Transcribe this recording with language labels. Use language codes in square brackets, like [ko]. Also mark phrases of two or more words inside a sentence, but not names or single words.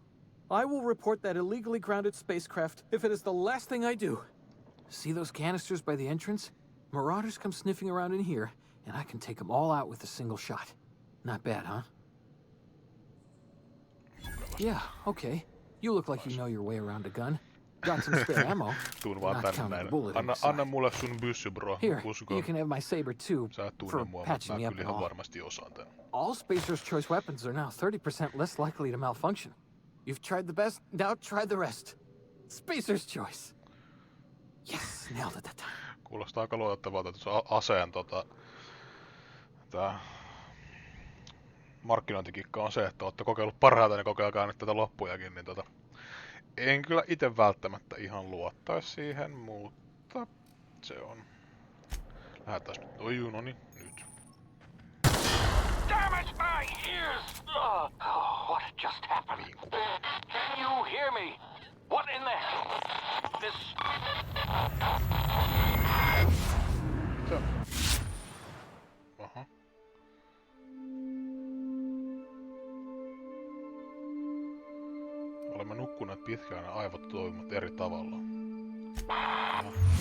[en] I will report that illegally grounded spacecraft if it is the last thing I do. See those canisters by the entrance? Marauders come sniffing around in here, and I can take them all out with a single shot. Not bad, huh? Yeah, okay. You look like you know your way around a gun. Got some spare ammo. [fi] Tuun vaan [en] Not [fi] tänne [en] counting [fi] näin. [en] the bullet [fi] Anna [en] inside. [fi] mulle sun byssy, bro. [en] Here, [fi] Usko. [en] you can have my saber too, [fi] Sä et tunne [en] for [fi] mua, mutta [en] patching [fi] mä [en] me up [fi] kyllä [en] and [fi] ihan [en] all. [fi] varmasti osaan tän. [en] All Spacer's choice weapons are now 30% less likely to malfunction. You've tried the best, now try the rest. Spacer's choice. Yes, nailed it that time. [fi] Kuulostaa aika luotettavalta, että se aseen tää markkinointikikka on se, että ootte kokeillut parhaita, niin kokeilkaa nyt tätä loppujakin, niin en kyllä itse välttämättä ihan luottaisi siihen, mutta se on. Lähdetään nyt. Oi juu, noniin, nyt. [en] Damn it, my ears! Oh, what just happened? Can you hear me? What in the hell? This... [fi] Mitä? Aha. Olemme nukkuneet pitkään ja aivot toimivat eri tavalla. Aha.